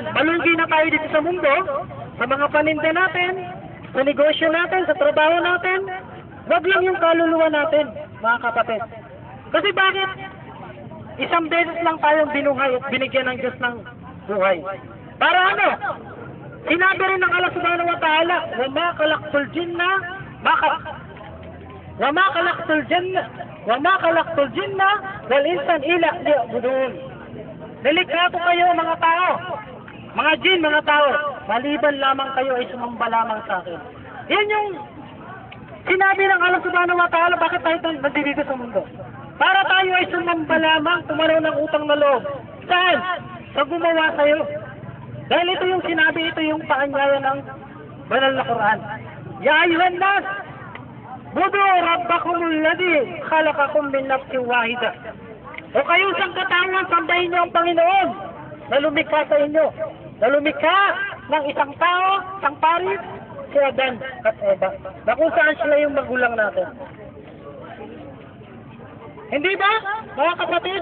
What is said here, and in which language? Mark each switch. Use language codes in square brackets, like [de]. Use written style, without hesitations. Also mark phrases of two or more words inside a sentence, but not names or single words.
[tl] Malunggi na tayo dito sa mundo, sa mga paninda natin, sa negosyo natin, sa trabaho natin. Wag lang yung kaluluwa natin, mga kapatid. Kasi bakit? Isang beses lang tayong binuhay at binigyan ng Diyos ng buhay. Para ano? Sinabi rin ng Allah [ar] سبحانه وتعالى, وَمَا خَلَقْتُ الْجِنَّ وَالْإِنسَانَ إِلَّا لِيَعْبُدُونِ. [tl] Nilikha ko kayo mga tao, mga jin, mga tao, maliban lamang kayo ay sumamba lamang sa akin. Yan yung sinabi ng Allah [ar] سبحانه وتعالى, [tl] bakit tayo nandito sa mundo? Para tayo ay sumamba lamang, tumanaw ng utang na loob. Saan? Sa gumawa sa'yo. Dahil ito yung sinabi, ito yung paanyaya ng banal na Quran. [ar] يا أيها الناس اعبدوا ربكم الذي خلقكم من نفس واحدة. [tl] O kayong sangkatawan, sambahin niyo ang Panginoon na lumikha sa inyo. Na lumikha ng isang tao, isang paris, si Adan at Eva. Na kung saan sila yung magulang natin. Hindi ba, mga kapatid?